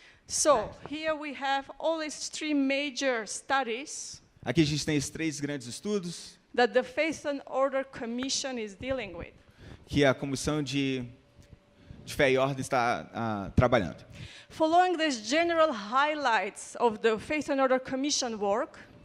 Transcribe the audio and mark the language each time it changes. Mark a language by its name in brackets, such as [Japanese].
[English] So here we have all these three major studies [Portuguese] Aqui a gente tem esses três grandes estudos [English] that the Faith and Order Commission is dealing with. [Portuguese] que a Comissão de Fé e Ordem está trabalhando. [English] Following these general highlights of the Faith and Order Commission work,